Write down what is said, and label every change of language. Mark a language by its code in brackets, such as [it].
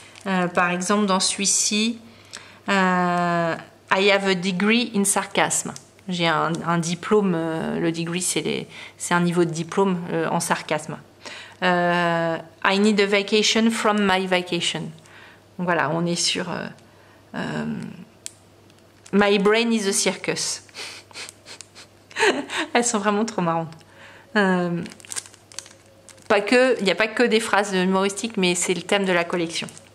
[fr] Par exemple, dans celui-ci, [en] I have a degree in sarcasme. [fr] J'ai un diplôme, le degree, c'est un niveau de diplôme en sarcasme. [en] I need a vacation from my vacation. [fr] Donc voilà, on est sur [en] My brain is a circus. [fr] Elles sont vraiment trop marrantes. Il n'y a pas que des phrases humoristiques, mais c'est le thème de la collection.